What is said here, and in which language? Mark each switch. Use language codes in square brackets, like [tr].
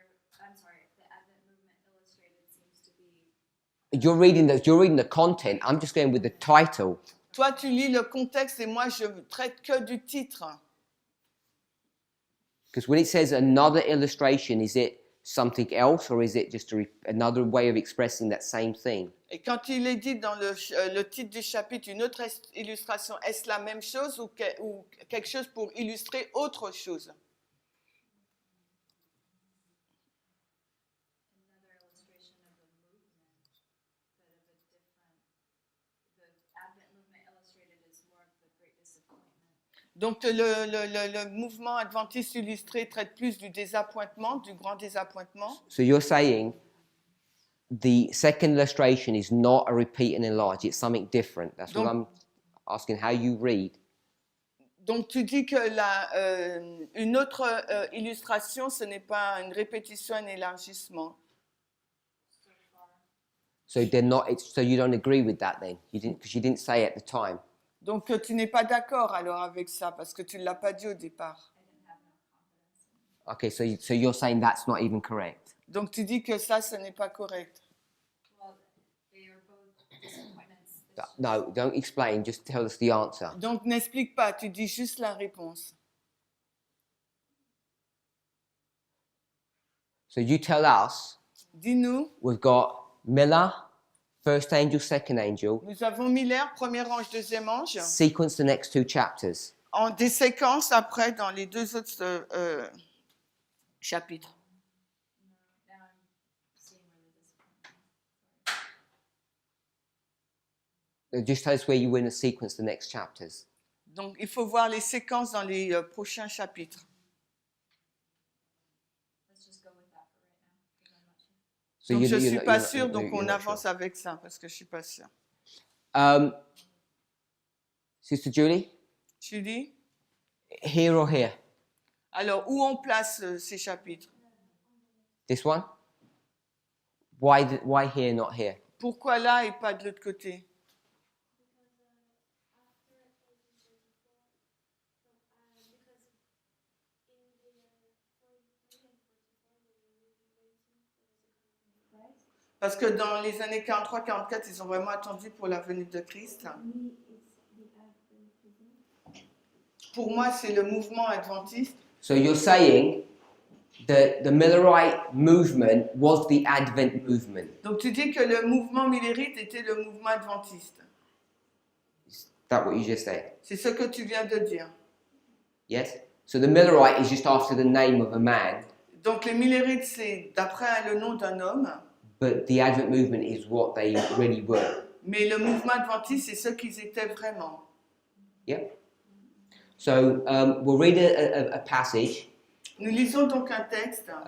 [en] Because I'm sorry, the Advent movement illustrated seems to be You're reading the content. I'm just going with the title. [fr] Toi, tu lis le contexte et moi, je traite que du titre. [en] Because when it says another illustration, is it something else or is it just another way of expressing that same thing? [fr] Et quand il est dit dans le titre du chapitre, une autre illustration, est-ce la même chose ou quelque chose pour illustrer autre chose? [en] Another illustration of the movement, but of a different. The Advent movement illustrated is more of the great disappointment. [fr] Donc le mouvement adventiste illustré traite plus du désappointement, du grand désappointement. [en] So you're saying the second illustration is not a repeat and enlarge, it's something different. That's what I'm asking, how you read. [fr] Donc tu dis que une autre illustration, ce n'est pas une répétition, un élargissement. [en] So they're not. So you don't agree with that then? You didn't, because you didn't say at the time. [fr] Donc tu n'es pas d'accord alors avec ça parce que tu ne l'as pas dit au départ. [en] Okay, so you're saying that's not even correct. [fr] Donc tu dis que ça, ce n'est pas correct. [en] Well, they are both disappointments. No, don't explain. Just tell us the answer. [fr] Donc n'explique pas, tu dis juste la réponse. [en] So you tell us. [fr] Dis-nous, [en] We've got Miller, first angel, second angel. [fr] nous avons Miller, premier ange, deuxième ange, [en] Sequence the next two chapters. [fr] en des séquences après dans les deux autres chapitres. [en] Now I'm seeing where the disappointment is. Just tell us where you win a sequence the next chapters. [fr] Donc il faut voir les séquences dans les prochains chapitres. [en] Let's just go with that for right now, because I'm not sure. So [fr] Donc je ne suis [en] you're [fr] pas [en] not- [fr] sûre, donc [en] you're [fr] on [en] not [fr] avance [en] sure. [fr] avec ça parce que je ne suis pas sûre. [en] Sister Julie, [fr] Julie? [en] here or here? [fr] Alors, où on place ces chapitres? [en] This one? Why here, not here? [fr] Pourquoi là et pas de l'autre côté? Parce que dans les années 43-44, ils ont vraiment attendu pour la venue de Christ. Pour moi, c'est le mouvement adventiste. [en] So you're saying that the Millerite movement was the Advent movement. [fr] Donc tu dis que le mouvement millérite était le mouvement adventiste. [en] Is that what you just said? [fr] C'est ce que tu viens de dire. [en] Yes? So the Millerite is just after the name of a man, [fr] Donc les millérites, c'est d'après le nom d'un homme. [en] but the Advent movement is what they really were. [fr] Mais le mouvement adventiste, c'est ce qu'ils étaient vraiment. [en] Yep. So we'll read a passage [fr] Nous lisons donc un texte